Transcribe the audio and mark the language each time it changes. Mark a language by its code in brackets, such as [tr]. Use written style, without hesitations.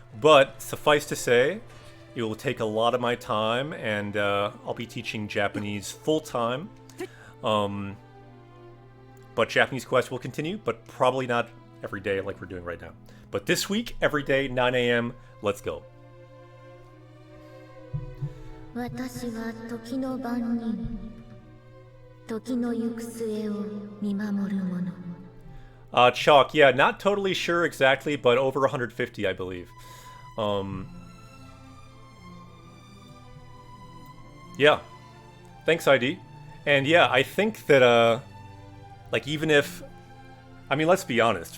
[en] But suffice to say, it will take a lot of my time, and I'll be teaching Japanese full-time. But Japanese Quest will continue, but probably not every day like we're doing right now. But this week, every day, 9 a.m., let's go. [ja] 私は時の番人、時の行く末を見守る者。 [en] Chalk, yeah, not totally sure exactly, but over 150, I believe. Yeah. Thanks, ID. And yeah, I think that, like, even if... I mean, let's be honest.